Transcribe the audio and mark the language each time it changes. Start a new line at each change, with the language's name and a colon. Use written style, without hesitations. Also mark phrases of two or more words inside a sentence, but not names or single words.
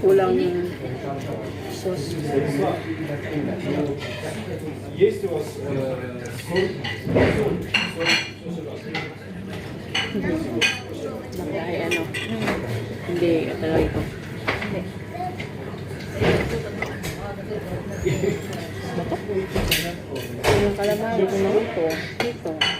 Filipino: ang sauce.
Russian: Есть у вас соль?
Filipino: Baka ay ano. Hindi, talaga ito. Yung calamari. Dito na ito. Dito.